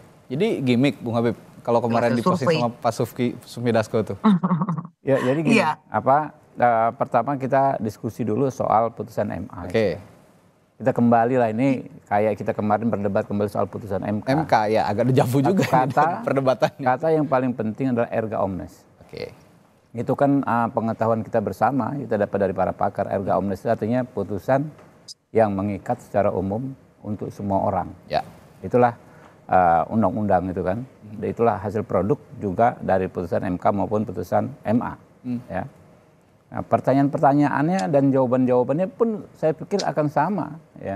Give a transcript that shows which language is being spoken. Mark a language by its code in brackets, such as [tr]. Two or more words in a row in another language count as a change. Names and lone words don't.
[id] Jadi gimmick Bung Habib kalau kemarin diposting sama Pak Sufmi Dasko tuh. Ya jadi gini, pertama kita diskusi dulu soal putusan MA. Oke. Kita kembali lah, ini kayak kita kemarin berdebat kembali soal putusan MK. MK ya agak dejavu juga perdebatannya. Kata yang paling penting adalah [la] erga omnes. [id] Oke. Itu kan pengetahuan kita bersama, kita dapat dari para pakar. [la] Erga omnes [id] itu artinya putusan yang mengikat secara umum untuk semua orang. Ya. Itulah undang-undang itu kan. Dan itulah hasil produk juga dari putusan MK maupun putusan MA. Ya. Nah, pertanyaan-pertanyaannya dan jawaban-jawabannya pun saya pikir akan sama, ya.